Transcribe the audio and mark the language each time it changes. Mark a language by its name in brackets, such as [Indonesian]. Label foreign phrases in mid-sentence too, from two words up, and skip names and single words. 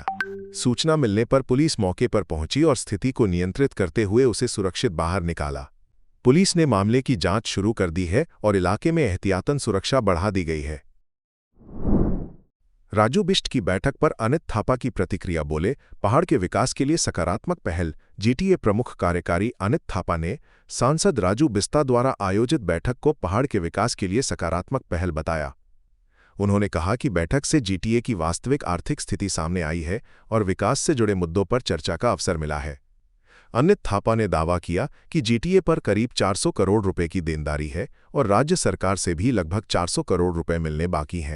[Hindi] सूचना मिलने पर पुलिस मौके पर पहुंची और स्थिति को नियंत्रित करते हुए उसे सुरक्षित बाहर निकाला। पुलिस ने मामले की जांच शुरू कर दी है और इलाके में एहतियातन सुरक्षा बढ़ा दी गई है। राजू बिष्ट की बैठक पर अनित थापा की प्रतिक्रिया। बोले, पहाड़ के विकास के लिए सकारात्मक पहल। जीटीए प्रमुख कार्यकारी अनित थापा ने सांसद राजू बिस्ता द्वारा आयोजित बैठक को पहाड़ के विकास के लिए सकारात्मक पहल बताया। उन्होंने कहा कि बैठक से जीटीए की वास्तविक आर्थिक स्थिति सामने आई है और विकास से जुड़े मुद्दों पर चर्चा का अवसर मिला है। अनित थापा ने दावा किया कि जीटीए पर करीब 400 करोड़ रुपए की देनदारी है और राज्य सरकार से भी लगभग 400 करोड़ रुपए मिलने बाकी हैं।